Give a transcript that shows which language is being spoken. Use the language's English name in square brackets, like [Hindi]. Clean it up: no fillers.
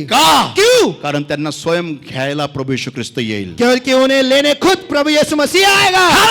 [Marathi] का? [Hindi] क्यों? [Marathi] कारण त्यांना स्वयं घ्यायला प्रभू येशू ख्रिस्त येईल. [Hindi] क्योंकि उन्हें लेने खुद प्रभु यीशु मसीह आएगा.